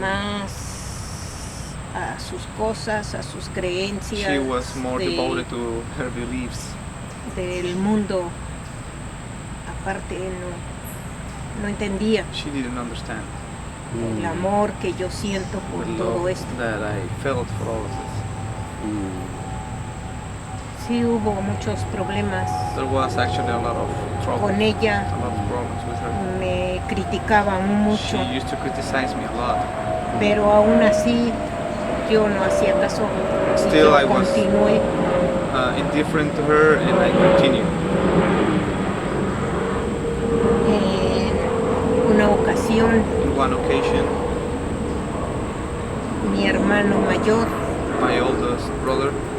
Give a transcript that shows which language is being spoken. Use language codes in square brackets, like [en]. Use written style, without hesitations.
[es] más a sus cosas, a sus creencias, [en] She was more devoted to her beliefs. [es] del mundo. Aparte no entendía [en] She didn't understand [es] el amor que yo siento por [en] the [es] todo [en] love [es] esto. [en] that I felt for all of this. [es] Sí hubo muchos problemas [en] There was actually a lot of trouble, [es] con ella, [en] a lot of problems with her. [es] me criticaban mucho, [en] She used to criticize me a lot. [es] pero aún así yo no hacía caso. Y [en] Still [es] yo [en] I was [es] continué. [en] indifferent to her and I continued. [es] En una ocasión, [en] In one occasion, [es] mi hermano mayor, [en] my oldest brother,